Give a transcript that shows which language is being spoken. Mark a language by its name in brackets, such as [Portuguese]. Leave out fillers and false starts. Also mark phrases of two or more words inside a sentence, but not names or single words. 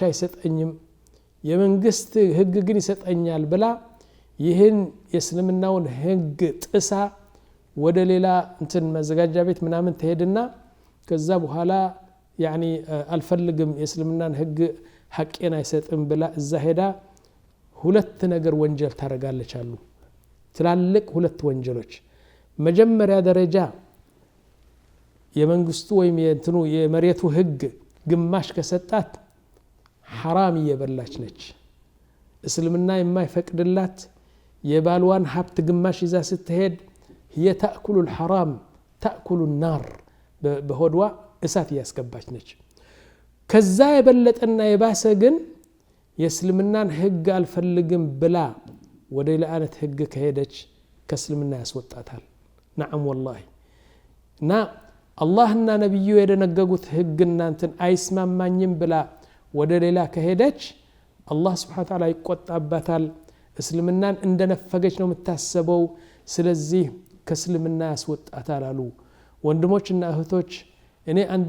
[Amharic] አይሰጠኝም የመንግስት ህግ ግን ይሰጠኛል ብላ ይህን የእስልምናውን ህግ ጥሳ ወደ ሌላ እንትን መዘጋጃ ቤት ምናምን ትሄድና ከዛ በኋላ ያኒ አልፈልግም የእስልምናን ህግ ሐቄን አይሰጥም ብላ እዛ ሄዳ ሁለት ነገር ወንጀል ታረጋለች አሉ ትላልቅ ሁለት ወንጀሎች መጀመሪያ ደረጃ የመንግስቱ ወይም የእንትኑ የመሬቱ ህግ ግማሽ ከሰጣት حرام እየበላች ነች እስልምና የማይፈቅድላት የባልዋን ሀብት ግማሽ ይዛ ስትሄድ [Arabic] هي تأكل الحرام تأكل النار [Amharic] በሆድዋ እሳት ያስገባች ነች ከዛ የበለጠና የባሰ ግን የእስልምናን ህግ አልፈልግም ብላ ወደ ለአነት ህግ ከሄደች ከእስልምና ያስወጣታል [Arabic] نعم والله [Amharic] እና አላህና ነብዩ የደነገጉት ህግ እናንተን አይስማማኝም ብላ ወደ ሌላ ከሄደች አላህ [Arabic] سبحانه وتعالى [Amharic] ይቆጣባታል እስልምናን እንደነፈገች ነው የምታስበው ስለዚህ ከእስልምና ያስወጣታል አሉ ወንድሞችና እህቶች እኔ አንድ